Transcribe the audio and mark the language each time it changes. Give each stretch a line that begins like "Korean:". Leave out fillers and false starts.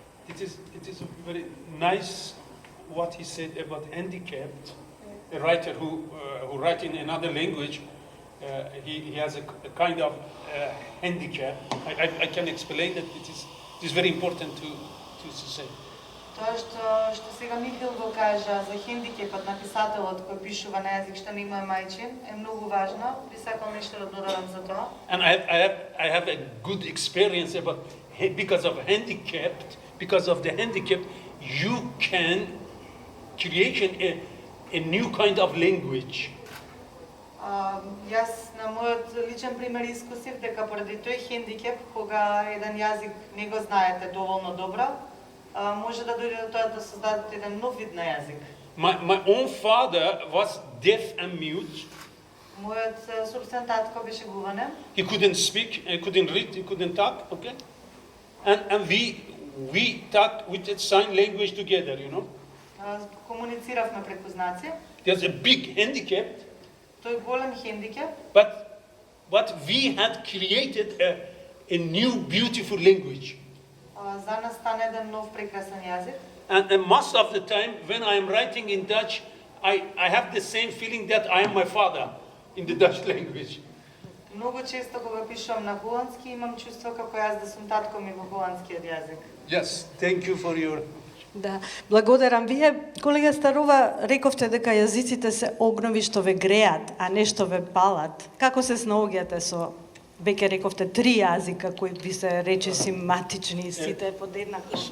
English: It is a very nice what he said about handicapped. A writer who writes in another language, he has a kind of handicap. I can explain that it is very important to say.
Macedonian: Тоа што сега Михаил го кажа за хендикепот на писателот кој пишува на јазик што не му е мајчин е многу важно. Би сакал нешто да додадам за тоа.
English: And I have a good experience about because of the handicap, you can create a new kind of language.
Macedonian: Јас на мојот личен пример искусив дека поради тој хендикеп, кога еден јазик не го знаете доволно добро, може да дојде до тоа да создадете еден нов вид на јазик.
English: My own father was deaf and mute.
Macedonian: Мојот собствен татко беше гуванем.
English: He couldn't speak, he couldn't read, he couldn't talk, okay? And we talked with the sign language together, you know?
Macedonian: Комунициравме преку знаци.
English: There's a big handicap,
Macedonian: Тој голем хендикеп,
English: but we had created a new beautiful language.
Macedonian: за нас стана еден нов прекрасен јазик.
English: And most of the time when I am writing in Dutch, I have the same feeling that I am my father in the Dutch language.
Macedonian: Многу често кога пишувам на холандски имам чувство како јас да сум татко ми во холандскиот јазик.
English: Yes, thank you for your...
Macedonian: Да, благодарам. Вие, колега Старова, рековте дека јазиците се огнови што ве греат, а не што ве палат. Како се снаоѓате со, веќе рековте, 3 јазика кои ви се речиси матични, сите подеднакво?